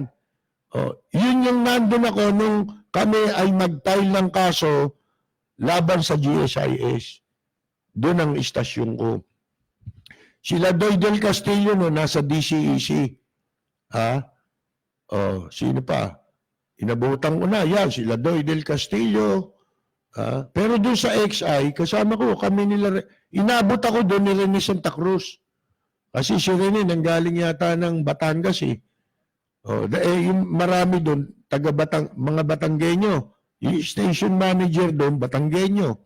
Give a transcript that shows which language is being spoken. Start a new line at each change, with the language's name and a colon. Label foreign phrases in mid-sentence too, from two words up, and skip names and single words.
Filipino: Oh, yun yung nandun ako nung kami ay mag-file ng kaso laban sa GSIS. Doon ang istasyon ko. Sila Doy del Castillo no, nasa DCEC. Ha? Oh, sino pa? Inabutan ko na. Yan, sila Doy del Castillo. Ha? Pero doon sa XI, kasama ko, kami nila, inabot ako doon ni Rene Santa Cruz. Kasi si Rene, nanggaling yata ng Batangas eh. Oh, yung marami doon, mga Batanggenyo. Yung
English: station manager
Filipino: doon, Batanggenyo.